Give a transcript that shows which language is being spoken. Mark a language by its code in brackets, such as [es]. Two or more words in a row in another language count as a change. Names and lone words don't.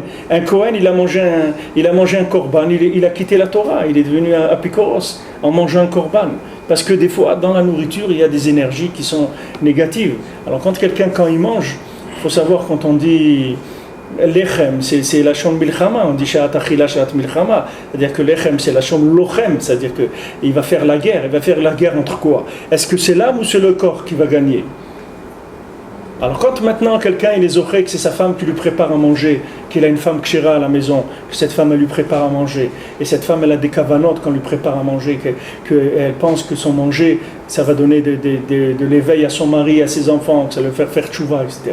[fr] Un Cohen, il a mangé un korban, il a quitté la Torah, il est devenu un apikoros en mangeant un korban. Parce que des fois, dans la nourriture, il y a des énergies qui sont négatives. Alors quand il mange, il faut savoir quand on dit lechem, c'est [he] לשון מלחמה, [fr] on dit [he] שעת אכילה שעת מלחמה, [fr] c'est-à-dire que lechem c'est [he] לשון לוחם, [fr] c'est-à-dire qu'il va faire la guerre. Il va faire la guerre entre quoi? Est-ce que c'est l'âme ou c'est le corps qui va gagner? Alors quand maintenant quelqu'un il est zoché que c'est sa femme qui lui prépare à manger, qu'il a une femme kshira à la maison, que cette femme elle lui prépare à manger, et cette femme elle a des kavanotes qu'on lui prépare à manger, qu'elle pense que son manger ça va donner de l'éveil à son mari, à ses enfants, que ça va le faire tchouva, etc.